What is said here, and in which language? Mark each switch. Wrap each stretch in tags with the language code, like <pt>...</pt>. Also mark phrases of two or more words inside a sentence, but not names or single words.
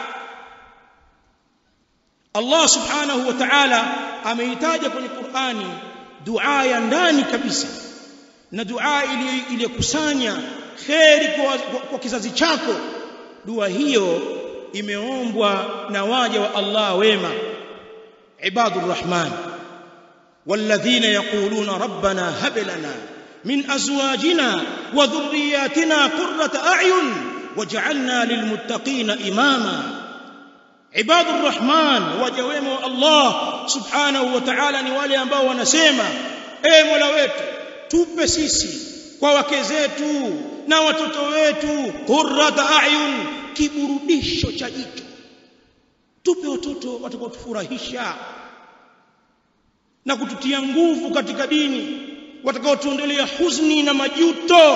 <sw>Allah</sw> <ar>سبحانه وتعالى</ar> <sw>ameitaja kwenye Qur'ani dua ya ndani kabisa, na dua iliyokusanya kheri kwa kizazi chako. Dua hiyo imeombwa na waja wa Allah wema,</sw> <ar>عباد الرحمن. والذين يقولون ربنا هب لنا من أزواجنا وذرياتنا قرة أعين واجعلنا للمتقين إماما. عباد الرحمن,</ar> <sw>waja wema wa Allah</sw> <ar>سبحانه وتعالى</ar> <sw>ni wale ambao wanasema, Mola wetu tupe sisi kwa wake zetu na watoto wetu</sw> <ar>قرة أعين,</ar> <sw>kiburudisho cha jicho. Tupe watoto watakaotufurahisha na kututia nguvu katika dini, watakaotuondolea huzuni na majuto.</sw>